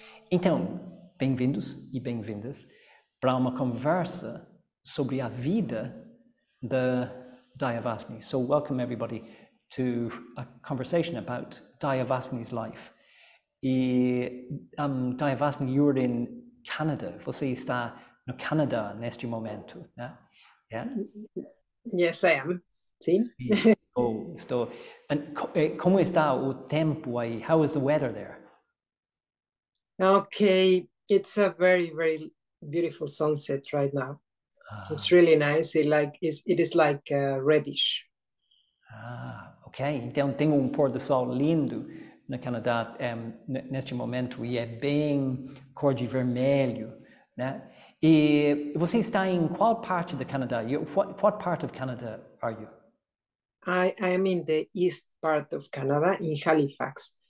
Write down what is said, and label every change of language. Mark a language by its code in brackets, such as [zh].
[pt] Então, bem-vindos e bem-vindas para uma conversa sobre a vida da Dayavasini. [en] So welcome everybody to a conversation about Dayavasini's life. E Dayavasini, you're in Canada. [pt] Você está no Canadá neste momento, né? [en] Yeah? Yes, I am. [pt] Sim. Estou. Como está o tempo aí? [en] How is the weather there? Okay, it's a very, very beautiful sunset right now. It's really nice. It is like reddish. Ok. [pt] Então tem um pôr do sol lindo no Canadá neste momento e é bem cor de vermelho, né? E você está em qual parte do Canadá? [en] What part of Canada are you? I am in the east part of Canada, in Halifax.